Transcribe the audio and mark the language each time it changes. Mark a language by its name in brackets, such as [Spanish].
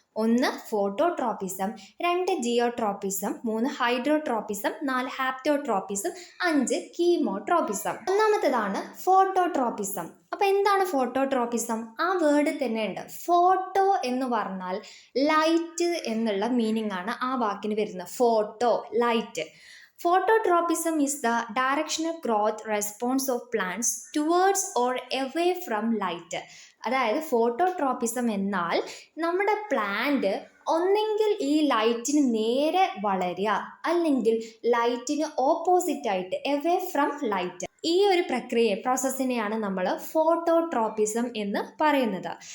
[Malayalam] 1 phototropism, 2 ജിയോട്രോപ്പിസം, 3 ഹൈഡ്രോട്രോപ്പിസം, 4 ഹാപ്റ്റോട്രോപ്പിസം, 5 കീമോട്രോപ്പിസം. ഒന്നാമത്തേതാണ് phototropism. അപ്പം എന്താണ് phototropism? ആ വേർഡ് തന്നെ ഉണ്ട്. ഫോട്ടോ എന്ന് പറഞ്ഞാൽ ലൈറ്റ് എന്നുള്ള മീനിങ് ആണ് ആ വാക്കിന് വരുന്നത്. Photo, light. [English] Phototropism is the directional growth response of plants towards or away from light. [Malayalam] അതായത് ഫോട്ടോട്രോപ്പിസം എന്നാൽ നമ്മുടെ പ്ലാന്റ് ഒന്നെങ്കിൽ ഈ ലൈറ്റിന് നേരെ വളരുക, അല്ലെങ്കിൽ ലൈറ്റിന് ഓപ്പോസിറ്റ് ആയിട്ട് [English] Away from light. [Malayalam] ഈ ഒരു പ്രോസസ്സിനെയാണ് നമ്മൾ ഫോട്ടോട്രോപ്പിസം എന്ന് പറയുന്നത്.